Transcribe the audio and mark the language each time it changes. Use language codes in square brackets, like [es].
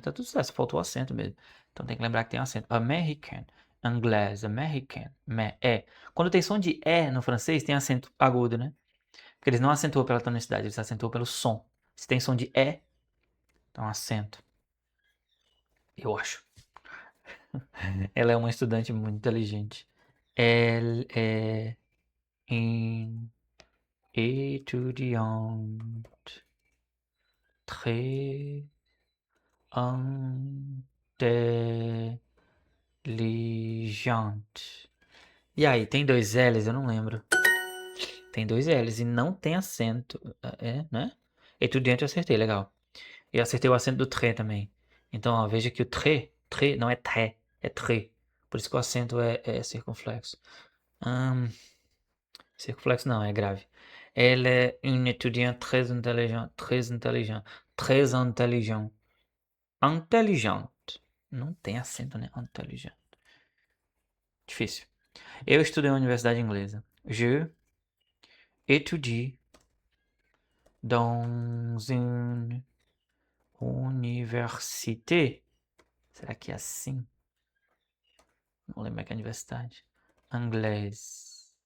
[pt] Tá tudo certo, faltou o acento mesmo. Então tem que lembrar que tem um acento. American, inglês, American, Quando tem som de E no francês, tem acento agudo, né? Porque eles não acentuam pela tonicidade, eles acentuam pelo som. Se tem som de E, então acento. Eu acho. Ela é uma estudante muito inteligente. [fr] Elle est une étudiante très inteligente. [pt] E aí, tem dois L's? Eu não lembro. Tem dois L's e não tem acento. Né? Etudiante eu acertei, legal. E eu acertei o acento do tré também. Então, ó, veja que o tré não é tré, é tré. Por isso que o acento é circunflexo. Circunflexo não, é grave. [fr] Elle est une étudiante très intelligente, très intelligente, très intelligente. [pt] Intelligente. Não tem acento, né? Intelligente. Difícil. Eu estudei na universidade inglesa. [fr] Je étudie dans une université. [pt] Será que é assim? Não lembro que é a universidade. Inglês.